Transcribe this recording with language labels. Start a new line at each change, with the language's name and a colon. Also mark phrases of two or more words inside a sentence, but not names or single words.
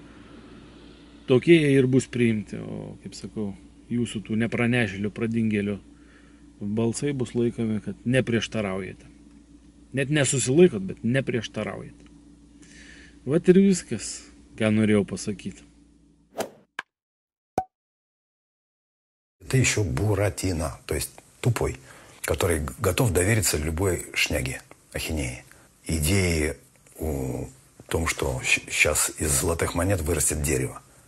Lithuanian: Tokie jie ir bus priimti, o, kaip sakau, jūsų tų nepranešėlių, pradingėlių balsai bus laikomi, kad neprieštaraujate. Net nesusilaikot, bet neprieštaraujate. Vat ir viskas, ką norėjau pasakyti.
Russian: Это еще Буратино, то есть тупой, который готов довериться любой шняге, ахинее. Идеи о том, что сейчас из золотых монет вырастет дерево.